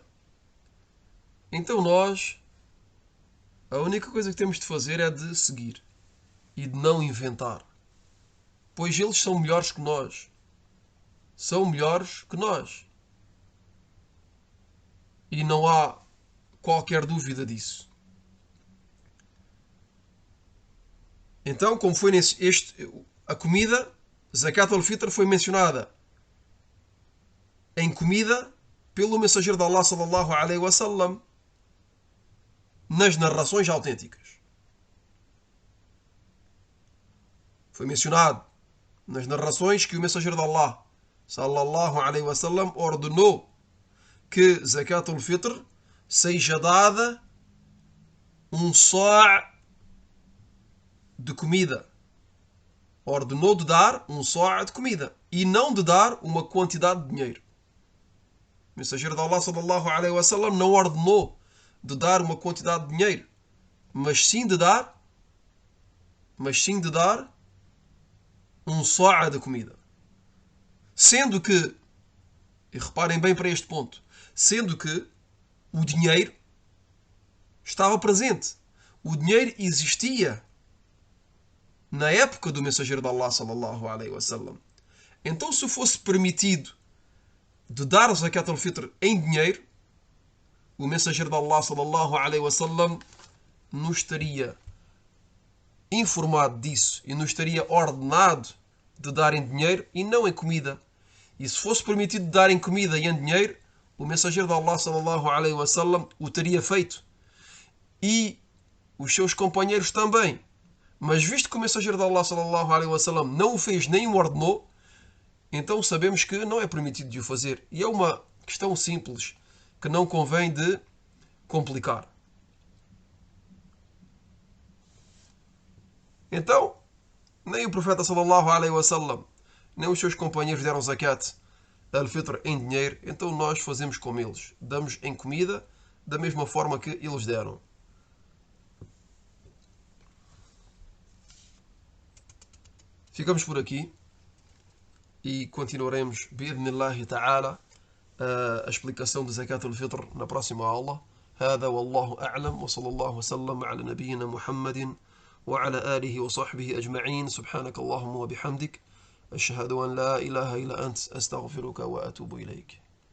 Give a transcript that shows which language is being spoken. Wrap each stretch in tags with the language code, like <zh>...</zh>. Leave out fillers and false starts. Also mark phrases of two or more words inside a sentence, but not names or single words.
<pt>Então nós, a única coisa que temos de fazer é de seguir e de não inventar, pois eles são melhores que nós. São melhores que nós. E não há qualquer dúvida disso. Então, como foi a comida,</pt> <ar>زكاة الفطر</ar> <pt>foi mencionada em comida pelo mensageiro de Allah</pt> <ar>صلى الله عليه وسلم</ar> <pt>nas narrações autênticas. Foi mencionado nas narrações que o mensageiro de Allah</pt> <ar>صلى الله عليه وسلم</ar> <pt>ordenou que</pt> <ar>زكاة الفطر</ar> <pt>seja dada um só' de comida. Ordenou de dar um só' de comida e não de dar uma quantidade de dinheiro. O mensageiro de Allah</pt> <ar>صلى الله عليه وسلم</ar> <pt>não ordenou de dar uma quantidade de dinheiro, mas sim de dar um só' de comida. Sendo que, e reparem bem para este ponto, sendo que o dinheiro estava presente. O dinheiro existia na época do mensageiro de Allah</pt> <ar>صلى الله عليه وسلم.</ar> <pt>Então, se fosse permitido de dar</pt> <ar>زكاة الفطر</ar> <pt>em dinheiro, o mensageiro de Allah</pt> <ar>صلى الله عليه وسلم</ar> <pt>nos teria informado disso e nos teria ordenado de dar em dinheiro e não em comida. E se fosse permitido dar em comida e em dinheiro, o mensageiro de Allah</pt> <ar>صلى الله عليه وسلم</ar> <pt>o teria feito. E os seus companheiros também. Mas visto que o mensageiro de Allah</pt> <ar>صلى الله عليه وسلم</ar> <pt>não o fez nem o ordenou, então sabemos que não é permitido de o fazer. E é uma questão simples, que não convém de complicar. Então, nem o profeta</pt> <ar>صلى الله عليه وسلم,</ar> <pt>nem os seus companheiros deram</pt> <ar>زكاة الفطر</ar> <pt>em dinheiro, então nós fazemos como eles. Damos em comida, da mesma forma que eles deram. Ficamos por aqui e continuaremos,</pt> <ar>بإذن الله تعالى,</ar> <pt>a explicação do</pt> <ar>زكاة الفطر</ar> <pt>na próxima aula.</pt> <ar>هذا والله أعلم وصلى الله وسلم على نبينا محمد وعلى آله وصحبه أجمعين سبحانك اللهم وبحمدك أشهد أن لا إله إلا أنت أستغفرك وأتوب إليك</ar>